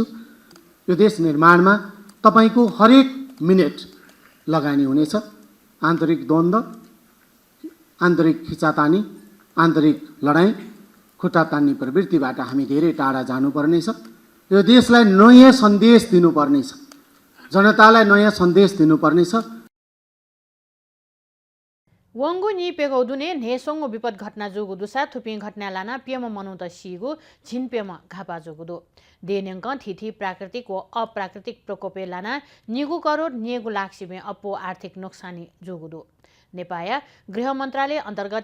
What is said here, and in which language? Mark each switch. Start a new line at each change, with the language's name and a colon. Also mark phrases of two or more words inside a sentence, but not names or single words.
Nepali: यो देश निर्माणमा तपाईँको हरेक मिनेट लगानी हुनेछ। आन्तरिक द्वन्द्व, आन्तरिक खिचातानी, आन्तरिक लडाइँ, खुट्टा तान्ने प्रवृत्तिबाट हामी धेरै टाढा जानुपर्नेछ। यो देशलाई नयाँ सन्देश दिनुपर्नेछ, जनतालाई नयाँ सन्देश दिनुपर्नेछ।
Newari: वंगु नि पेगौदुने नेसोंगु विपद घटना जुगु दुसा थुपिङ घटना लाना पियम मनुत सिगु छिनपेम घापा जुगु दो देनेंक थिथि प्राकृतिक व अप्राकृतिक प्रकोपे लाना निगु करोड नेगु लाक्सिमे अपो आर्थिक नोक्सानी जुगु दो नेपाल गृह मन्त्रालय अन्तर्गत